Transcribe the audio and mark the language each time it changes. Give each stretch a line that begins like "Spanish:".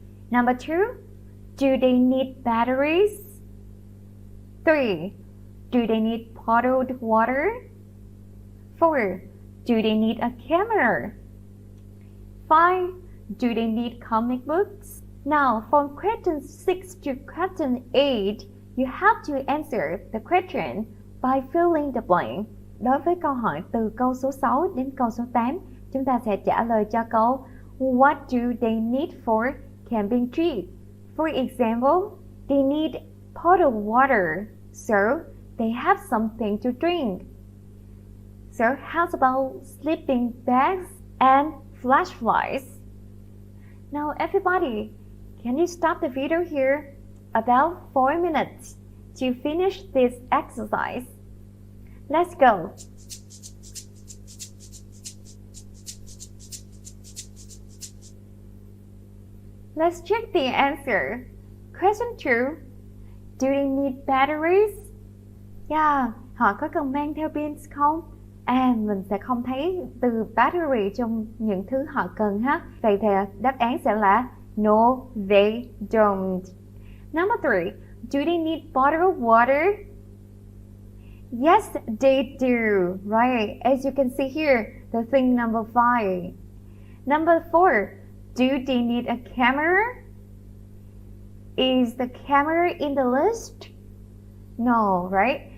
English: Number 2, do they need batteries? 3, do they need bottled water? 4, do they need a camera? 5, do they need comic books? Now, from question 6 to question 8, you have to answer the question by filling the blank.
Vietnamese: Đối với câu hỏi từ câu số 6 đến câu số 8, chúng ta sẽ trả lời cho câu
English: What do they need for camping trip? For example, they need bottled water, so they have something to drink. So how about sleeping bags and flashlights? Now everybody, can you stop the video here? About 4 minutes to finish this exercise. Let's go. Let's check the answer. Question 2. Do they need batteries?
Vietnamese: Yeah, họ có cần mang theo pin không? Mình sẽ không thấy từ battery trong những thứ họ cần ha. Vậy thì đáp án sẽ là
English: No, they don't. Number 3. Do they need bottled water? Yes, they do. Right, as you can see here, the thing number 5. Number 4. Do they need a camera? Is the camera in the list? No, right?